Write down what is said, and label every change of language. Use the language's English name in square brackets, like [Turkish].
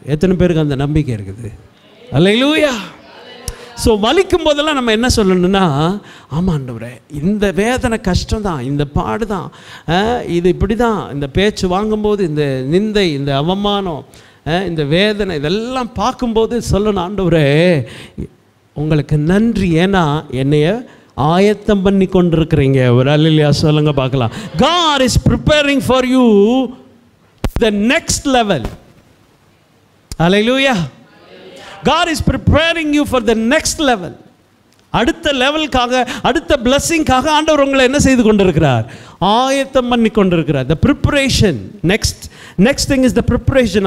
[Tamil] எத்தனை பேருக்கு அந்த நம்பிக்கை இருக்குது? அல்லேலூயா. ஸோ வலிக்கும் போதெல்லாம் நம்ம என்ன சொல்லணும்னா, ஆமாம் ஆண்டவரே இந்த வேதனை கஷ்டம்தான், இந்த பாடு தான், இது இப்படி தான், இந்த பேச்சு வாங்கும்போது இந்த நிந்தை, இந்த அவமானம், இந்த வேதனை இதெல்லாம் பார்க்கும்போது சொல்லணும், ஆண்டவரே உங்களுக்கு நன்றி, ஏன்னா என்னைய ஆயத்தம் பண்ணி கொண்டிருக்கிறீங்க. ஒரு அல்லேலூயா சொல்லுங்க பார்க்கலாம். [English] God is preparing for you the next level. Hallelujah. God is preparing you for the next level. [Tamil] அடுத்த லெவலுக்காக, அடுத்த பிளஸிங்காக ஆண்டவர் உங்களை என்ன செய்து கொண்டிருக்கிறார், ஆயத்தம் பண்ணி கொண்டிருக்கிறார். [English] the preparation, next thing is the preparation.